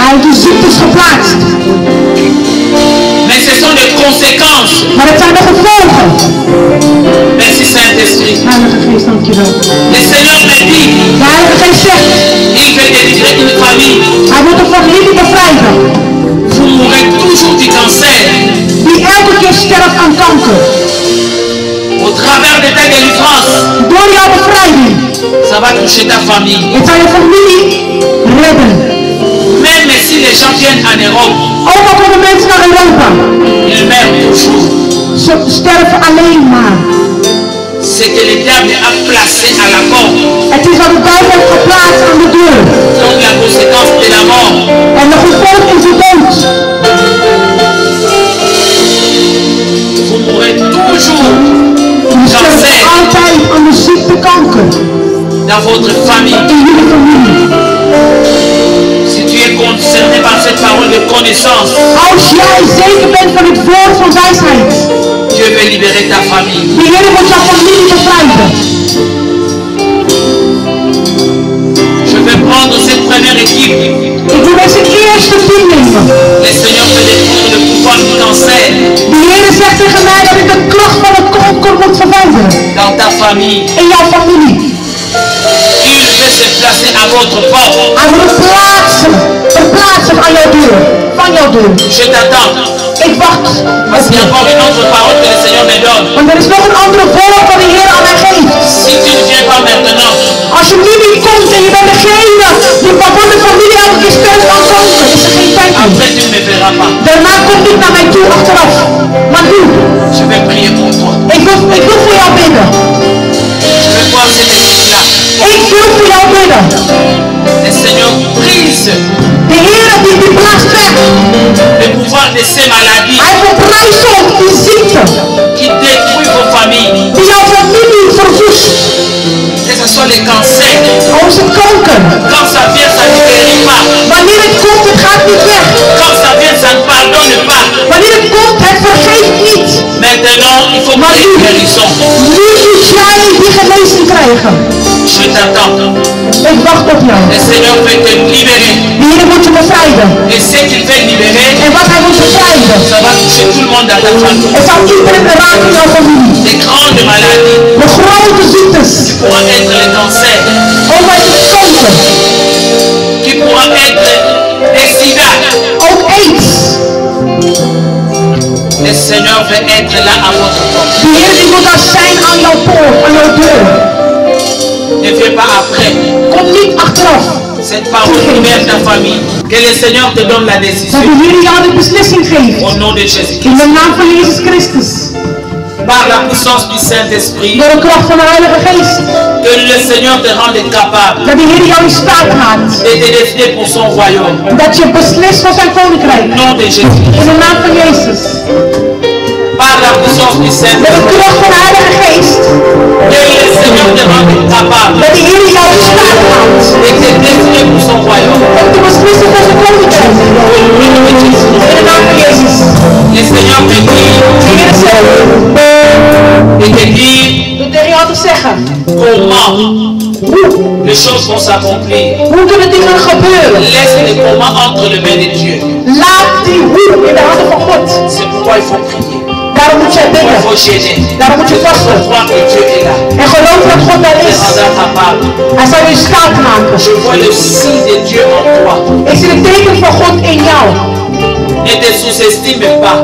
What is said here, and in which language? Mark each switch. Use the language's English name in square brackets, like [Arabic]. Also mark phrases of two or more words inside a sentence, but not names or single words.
[Dutch] Hij heeft de ziektes geplaatst. [French] Mais ce sont des conséquences. [Dutch] Maar het zijn de gevolgen. [French] Merci Saint-Esprit. [Dutch] Heilige Geest, dankjewel. [French] Le Seigneur me dit, [Dutch] De Heilige Geest zegt, [French] il veut délivrer une famille. [Dutch] hij moet een familie bevrijden. [French] Vous mourrez toujours du cancer. [Dutch] Die elke keer sterft aan kanker. [French] Au travers de ta délivrance, [Dutch] Door jouw bevrijding. [French] ça va toucher ta famille. [Dutch] Het zal je familie redden. [French] Même si les gens viennent en Europe, [Dutch] Ook al komen mensen naar Europa. [French] ils meurent toujours. [Dutch] Ze sterven alleen maar. [French] C'est que le diable a placé à la porte. [Dutch] Het is wat de duivel heeft geplaatst aan de deur. [French] Donc la conséquence de la mort. [Dutch] En de gevolg is de dood. [French] Vous mourrez toujours [Dutch] Je [French] du [Dutch] sterft [French] cancer [Dutch] altijd aan de ziekte kanker. [French] dans votre famille. [Dutch] In jullie familie. [French] Si tu es concerné par cette parole de connaissance, [Dutch] Als jij zeker bent van het woord van wijsheid. [French] Dieu veut libérer ta famille. [Dutch] De Heer moet jouw familie bevrijden. [French] Je vais prendre cette première équipe. [Dutch] Ik wil deze eerste team nemen. [French] Le Seigneur veut détruire le pouvoir du cancer [Dutch] De Heer zegt tegen mij dat ik de kracht van het kanker moet verwijderen. [French] dans ta famille. [Dutch] In jouw familie. [French] Il veut se placer à votre porte. [Dutch] Hij moet het verplaatsen aan jouw deur. Van jouw deur. [French] Je t'attends. [Dutch] Ik wacht. [French] Parce qu'il y a encore une autre parole que le Seigneur me donne. [Dutch] Want er is nog een andere woord dat de Heer aan mij geeft. [French] Si tu ne viens pas maintenant, [Dutch] Als je nu niet komt en je bent degene die waarvan de familie elke keer sterft aan kanker, is er geen tijd meer. [French] après tu ne me verras pas. [Dutch] Daarna komt niet naar mij toe achteraf. Maar nu, [French] Je vais prier pour toi. [Dutch] ik wil voor jou bidden. [French] Je vais voir cette équipe-là. [Dutch] Ik wil voor jou bidden. [French] Le Seigneur brise [Dutch] De Heer die blaast weg. [French] le pouvoir de ces maladies [Dutch] Hij verbrijst op die ziekte. [French] qui détruisent vos familles. [Dutch] Die jouw familie verwoest. [French] Que ce soit les cancers. [Dutch] Onze kanker. [French] Quand ça vient, ça ne guérit pas. [Dutch] Wanneer het komt, het gaat niet weg. [French] Quand ça vient, ça ne pardonne pas. [Dutch] Wanneer het komt, het vergeeft niet. [French] Maintenant, il faut que les guérissons. [Dutch] Nu moet jij die genezing krijgen. [French] Je t'attends. [Dutch] Ik wacht op jou. [French] Le Seigneur veut te libérer. [Dutch] De Heer moet je bevrijden. [French] Et ce qu'il veut libérer, [Dutch] En wat hij moet bevrijden, [French] ça va toucher tout le monde dans ta famille. [Dutch] het zal iedereen raken in jouw familie. [French] Les grandes maladies [Dutch] De grote ziektes. [French] pourront être le cancer, [Dutch] Ook uit de kanker. [French] qui pourront être des sida. [Dutch] Ook aids. [French] Le Seigneur veut être là à votre porte. [Dutch] De Heer die moet daar zijn aan jouw poort, aan jouw deur. [French] Ne viens pas après. [Dutch] Kom niet achteraf. [French] Cette parole libère ta famille. Que le Seigneur te donne la [Dutch] Dat [French] décision. [Dutch] de Heer jou de beslissing geeft. [French] Au nom de Jésus. [Dutch] In de naam van Jezus Christus. [French] Par la puissance du Saint-Esprit, [Dutch] Door de kracht van de Heilige Geest. [French] que le Seigneur te rende capable [Dutch] Dat de Heer jou in staat maakt. [French] de te décider pour son royaume. [Dutch] Dat je beslist voor zijn [French] Au [Dutch] koninkrijk. [French] nom de Jésus. [Dutch] In de naam van Jezus. [French] Par la puissance du [Dutch] Door de [French] Saint-Esprit, [Dutch] kracht van de Heilige Geest. [French] que le Seigneur te rende capable [Dutch] Dat de Heer jou in staat maakt. [French] de te décider pour son royaume. [Dutch] Om te beslissen voor zijn koninkrijk. In de naam van Jezus. [French] Le Seigneur te dit [Dutch] De Heer zegt. [French] et te dit [Dutch] Door tegen jou te zeggen. [French] comment les choses vont s'accomplir. [Dutch] Hoe kunnen dingen gebeuren? [French] Laisse les comment entre les mains de Dieu. [Dutch] Laat die hoe in de handen van God. [French] C'est pourquoi il faut prier. [Dutch] Daarom moet jij [French] Il [Dutch] bidden. [French] faut gêner. [Dutch] Daarom moet je [French] Il faut [Dutch] vasten. [French] croire que Dieu est là. [Dutch] En geloof dat God daar [French] Il [Dutch] is. [French] te rendra capable. [Dutch] Hij zal je in staat maken. [French] Je vois le signe de Dieu en toi. [Dutch] Ik zie het teken van God in jou. [French] Ne te sous-estime pas.